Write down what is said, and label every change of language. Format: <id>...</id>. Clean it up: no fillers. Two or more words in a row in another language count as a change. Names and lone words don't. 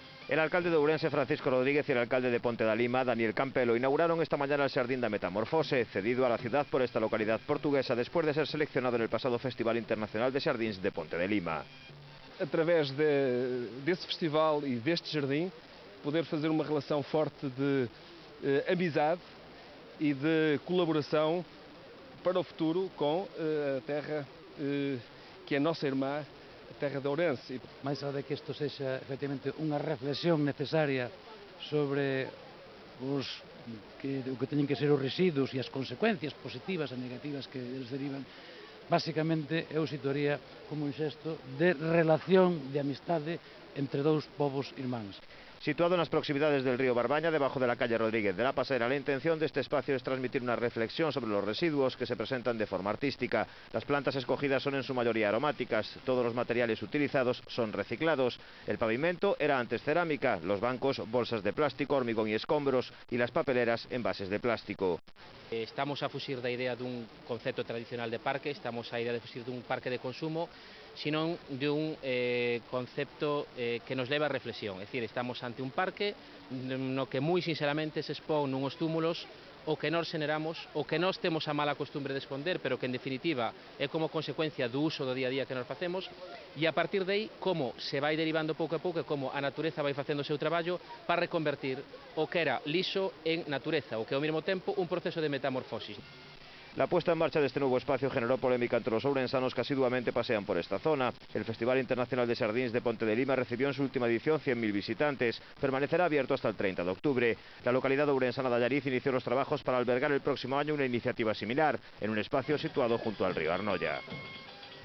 <es>El alcalde de Ourense, Francisco Rodríguez, y el alcalde de Ponte da Lima, Daniel Campelo, inauguraron esta mañana el Xardín da Metamorfose, cedido a la ciudad por esta localidad portuguesa después de ser seleccionado en el pasado Festival Internacional de Xardins de Ponte de Lima.</es> <pt>Através desse festival e deste jardim, poder fazer uma relação forte de amizade e de colaboração para o futuro com a terra que é nossa irmã, a terra de Ourense.</pt> <gl>Mais allá de que isto sexa efectivamente unha reflexión necesaria sobre o que teñen que ser os residuos e as consecuencias positivas e negativas que eles derivan, basicamente eu situaría como un xesto de relación, de amistade entre dous povos irmáns.</gl> <es>Situado en las proximidades del río Barbaña, debajo de la calle Rodríguez de la Pasera, la intención de este espacio es transmitir una reflexión sobre los residuos que se presentan de forma artística. Las plantas escogidas son en su mayoría aromáticas, todos los materiales utilizados son reciclados. El pavimento era antes cerámica, los bancos bolsas de plástico, hormigón y escombros, y las papeleras envases de plástico.</es> <gl>Estamos a fuxir da idea dun concepto tradicional de parque, estamos a idea de fuxir dun parque de consumo, senón dun concepto que nos leva a reflexión. É dicir, estamos ante un parque no que moi sinceramente se expón nuns túmulos o que nós generamos, o que nós temos a mala costumbre de esconder, pero que en definitiva é como consecuencia do uso do día a día que nós facemos, e a partir de aí como se vai derivando pouco a pouco e como a natureza vai facendo o seu traballo para reconvertir o que era liso en natureza, o que ao mesmo tempo un proceso de metamorfosis.</gl> <es>La puesta en marcha de este nuevo espacio generó polémica entre los ourensanos que asiduamente pasean por esta zona. El Festival Internacional de Xardins de Ponte de Lima recibió en su última edición 100.000 visitantes. Permanecerá abierto hasta el 30 de octubre. La localidad ourensana de Allariz inició los trabajos para albergar el próximo año una iniciativa similar, en un espacio situado junto al río Arnoya.</es>